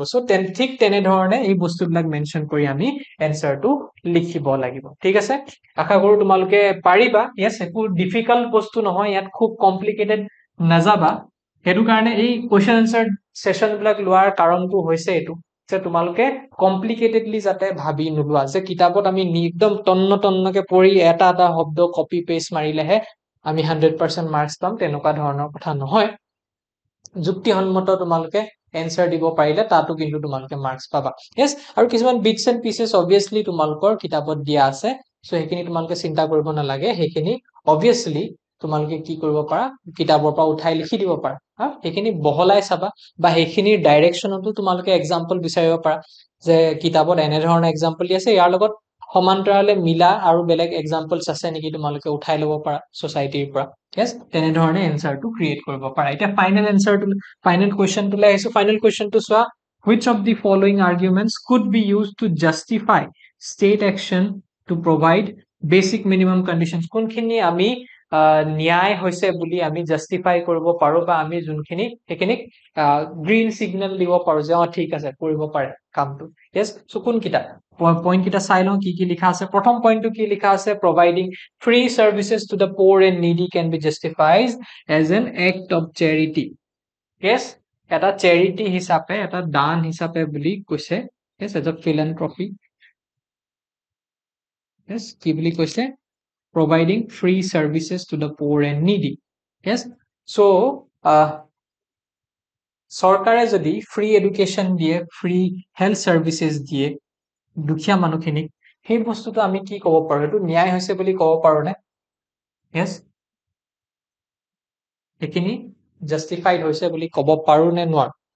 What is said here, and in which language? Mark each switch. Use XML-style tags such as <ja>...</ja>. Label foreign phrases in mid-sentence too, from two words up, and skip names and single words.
<as>সো ঠিক তেনে ধৰণে এই বস্তুবিলাক মেনশন কৰি আমি এনসাৰটো লিখিব লাগিব ঠিক আছে আশা কৰো তোমালোকে পাৰিবা yes একো ডিফিকাল্ট বস্তু নহয় ইয়াত খুব কমপ্লিকেটেড নাযাবা হেতু কাৰণে এই</as> <en>question answer session</en> <as>বিলাক লোৱাৰ কাৰণটো হৈছে এটো যে তোমালোকে কমপ্লিকেটেডলি যাতে ভাবি নোলোৱা যে কিতাপত আমি একদম তন্নকে পঢ়ি এটা এটা শব্দ</as> <en>copy paste</en> <as>মাৰিলেহে আমি 100% মাৰ্কস পাম তেনেকুৱা ধৰণৰ কথা নহয় যুক্তিসন্মত তোমালোকে এনসাৰ দিব পাৰিলে তাতো কিন্তু তোমালোকে মাৰ্কস পাবা yes আৰু কিছুমান</as> <en>bits and pieces</en> <as>obviously তোমালোকৰ কিতাপত দিয়া আছে সো হেখিনি তোমালোকে চিন্তা কৰিব নালাগে হেখিনি obviously তোমালোকে কি কৰিব পাৰা কিতাপৰ পৰা উঠাই লিখি দিব পাৰা হেখিনি বহলাই চাবা বা হেখিনিৰ ডাইৰেকশনতো তোমালোকে এক্সাম্পল বিচাৰিব পাৰা যে কিতাপত এনে ধৰণৰ এক্সাম্পল দি আছে ইয়াৰ লগত সমান্তৰালে মিলা আৰু বেলেগ এক্সাম্পলস আছে নেকি তোমালোকে উঠাই লব পাৰা সোসাইটিৰ পৰা yes তেনে ধৰণে এনসাৰটো ক্ৰিয়েট কৰিব পাৰা এটা ফাইনাল এনসাৰটো ফাইনাল কোৱেশ্চনটো লৈ আহিছো ফাইনাল কোৱেশ্চনটো চোৱা</as> <en>which of the following arguments could be used to justify state action to provide basic minimum conditions</en> <as>কোনখিনি আমি ন্যায় হৈছে বুলি আমি জাস্টিফাই কৰিব পাৰো বা আমি যোনখিনি হেকিনিক</as> <en>green signal</en> <as>দিব পাৰো যে ঠিক আছে কৰিব পাৰে কামটো</as> <en>yes</en> <as>সো কোন কিটা পইণ্ট কিটা চাই লওঁ কি কি লিখা আছে প্ৰথম পইণ্টটো কি লিখা আছে</as> <en>providing free services to the poor and needy can be justified as an act of charity yes</en> <as>এটা charity হিচাপে এটা দান হিচাপে বুলি কৈছে</as> <en>yes as a philanthropy yes</en> <as>কি বুলি কৈছে</as> <en>providing free services to the poor and needy. Yes, so</en> <as>চৰকাৰে যদি</as> <en>free education</en> <as>দিয়ে,</as> <en>free health services</en> <as>দিয়ে দুখীয়া মানুহখিনিক, সেই বস্তুটো আমি কি ক'ব পাৰো, এইটো ন্যায় হৈছে বুলি ক'ব পাৰো নে? Yes, এইখিনি জাষ্টিফাইড হৈছে বুলি ক'ব পাৰো নে নোৱাৰো?</as>